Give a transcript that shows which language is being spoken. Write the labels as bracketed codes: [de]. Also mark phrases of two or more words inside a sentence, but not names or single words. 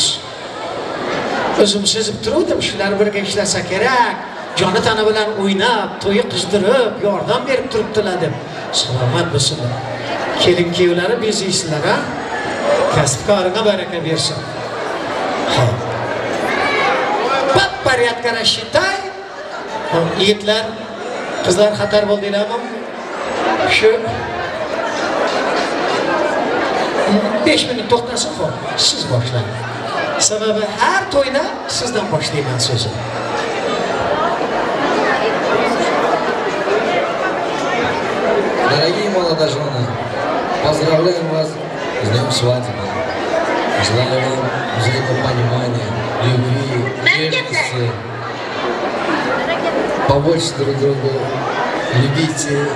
[uz] O'zim sezib turuvdim, shular birga ishlasa kerak. Joni tana bilan o'ynab, to'yi qizdirib, yordam berib turibdilar deb. Selamat bo'lsinlar. Kelin kuyovlari beziysizlar ha. Kasbkorga baraka bersin. Xo'p. [ru] Порядка рассчитай. [uz] Yigitlar, qizlar xatar bo'ldinglarmi? Shu 5 minut to'xtasin xo'p. Siz boshlang. Sababi har to'yda sizdan boshlayman so'zni. [ru] Дорогие молодожены, поздравляем вас с днем свадьбы. Желаю вам взаимопонимания, любви, нежности. Побольше друг друга любите.